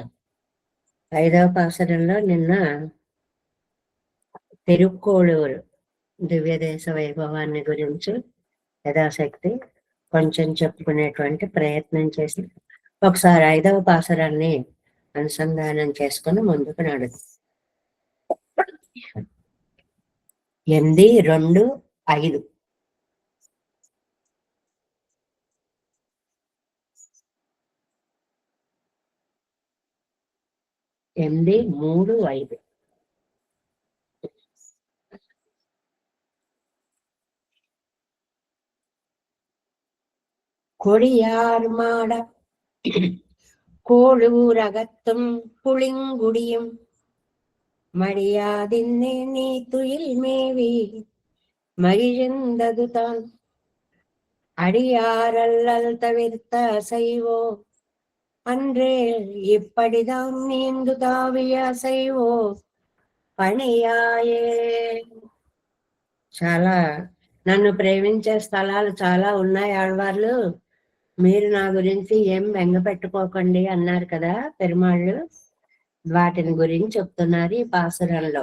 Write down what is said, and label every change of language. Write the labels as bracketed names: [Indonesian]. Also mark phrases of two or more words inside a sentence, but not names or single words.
[Telugu] 5వ పాసురంలో నిన్న తిరుక్కోళూరు దివ్యదేశ వైభవాన్ని గురించి యథాశక్తి కొంచెం చెప్పుకునేటువంటి ప్రయత్నం చేసి ఒకసారి 5వ పాసురాన్ని అనుసంధానం చేసుకుని ముందుకు నడుదు. 8, 2, 5. ఎనిమిది 3, 5. [Tamil] கொடியார்மாட கோளூரகத்தும் புளிங்குடியும் மடியாதின்னே நீ துயில் மேவி மகிழ்ந்தது தான் அடியாரல்லல் தவிர்த்த அசைவோ அன்றே இப்படிதான் நீந்து தாவிய அசைவோ పణియాయే. [Telugu] చాలా నన్ను ప్రేమించే స్థలాలు చాలా ఉన్నాయి ఆళ్వార్లు, మీరు నా గురించి ఏం బెంగ పెట్టుకోకండి అన్నారు కదా పెరుమాళ్ళు. వాటిని గురించి చెప్తున్నారు ఈ పాసురంలో.